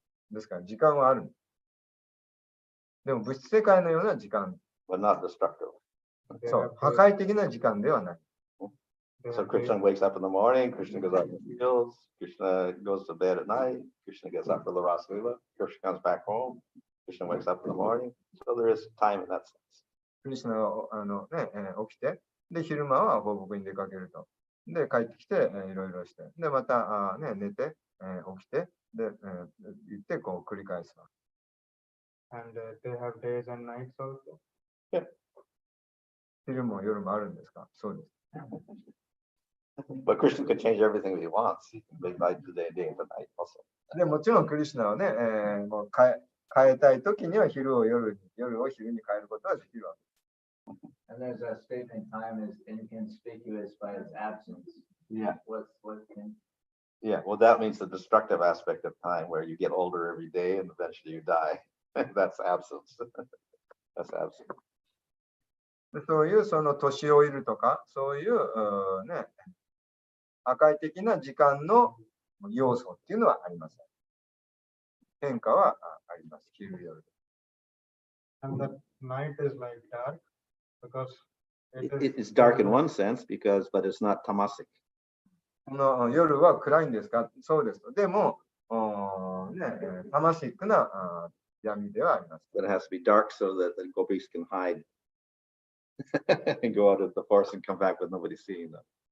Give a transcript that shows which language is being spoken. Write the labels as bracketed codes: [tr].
[ja] ですから、時間はある。でも、物質世界のような時間。 [en] But not destructive. [ja] そう、破壊的な時間ではない。 [en] So Krishna wakes up in the morning, Krishna goes out in the fields, Krishna goes to bed at night, Krishna gets up for the Rasa Lila, Krishna comes back home, Krishna wakes up in the morning. So there is time in that sense. [ja] クリシュナは起きて、で、昼間は放牧に出かけると。で、帰ってきて、いろいろして。で、また、寝て、起きて、で、行って、こう繰り返す。 [en] And they have days and nights also? Yeah. [ja] 昼も夜もあるんですか？そうです。 [en] But Krishna can change everything that he wants. He can make light today, day and night also. [ja] でもちろんクリシュナはね、もう変えたいときには昼を夜に、夜を昼に変えることはできるわけ。 [en] And there's a statement, time is inconspicuous by its absence. Yeah. What Yeah, well, that means the destructive aspect of time where you get older every day and eventually you die. That's absence. That's absence. [ja] そういうその年老いるとか、そういう、破壊的な時間の要素っていうのはありません。変化はあります。昼夜。 [en] And the night is like dark because It's dark in one sense because, but it's not tamasic. [ja] この夜は暗いんですか？そうです。でも、タマシックな闇ではあります。 [en] But it has to be dark so that the gopis can hide and go out of the forest and come back with nobody seeing them.